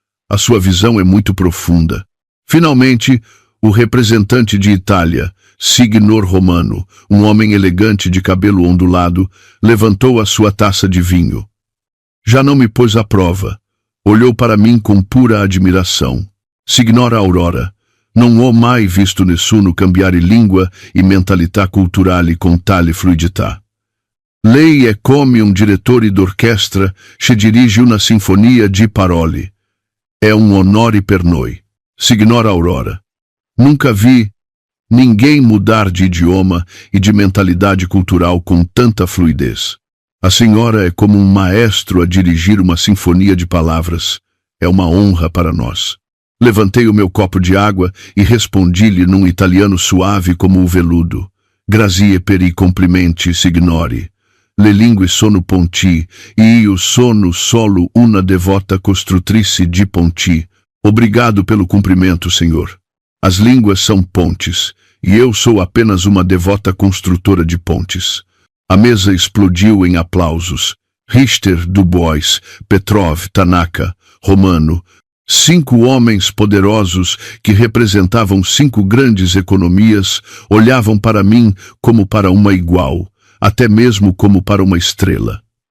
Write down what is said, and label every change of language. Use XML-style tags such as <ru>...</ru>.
<pt>A sua visão é muito profunda. Finalmente, o representante de Itália, Signor Romano, um homem elegante de cabelo ondulado, levantou a sua taça de vinho. Já não me pôs à prova. Olhou para mim com pura admiração. Signora Aurora,</pt> <it>Non ho mai visto nessuno cambiare lingua e mentalità culturali con tale fluidità. Lei è come un direttore d'orchestra che dirige una sinfonia di parole. È un onore per noi.</it> <pt>Signora Aurora. Nunca vi ninguém mudar de idioma e de mentalidade cultural com tanta fluidez. A senhora é como um maestro a dirigir uma sinfonia de palavras. É uma honra para nós. Levantei o meu copo de água e respondi-lhe num italiano suave como o veludo.</pt> <it>Grazie per i complimenti, signori. Le lingue sono ponti, e io sono solo una devota costruttrice de ponti.</it> <pt>Obrigado pelo cumprimento, senhor. As línguas são pontes, e eu sou apenas uma devota construtora de pontes. A mesa explodiu em aplausos. Richter, Dubois, Petrov, Tanaka, Romano, 5 homens poderosos que representavam 5 grandes economias, olhavam para mim como para uma igual, até mesmo como para uma estrela.</pt>